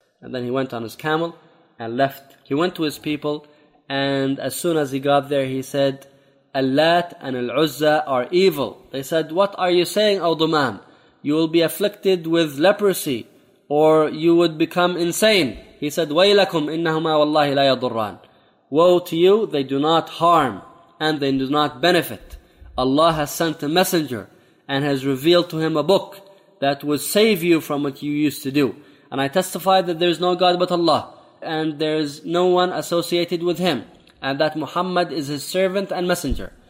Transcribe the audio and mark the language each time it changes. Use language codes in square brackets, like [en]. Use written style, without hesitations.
[en] And then he went on his camel and left. He went to his people, and as soon as he got there, he said, Al-Lat and Al-Uzza are evil. They said, what are you saying, O Duman? You will be afflicted with leprosy, or you would become insane. He said, [ar] وَيْلَكُمْ إِنَّهُمَا وَاللَّهِ لَا يَضُرَّانِ. [en] Woe to you, they do not harm, and they do not benefit. Allah has sent a messenger and has revealed to him a book that would save you from what you used to do. And I testify that there is no God but Allah and there is no one associated with him and that Muhammad is his servant and messenger.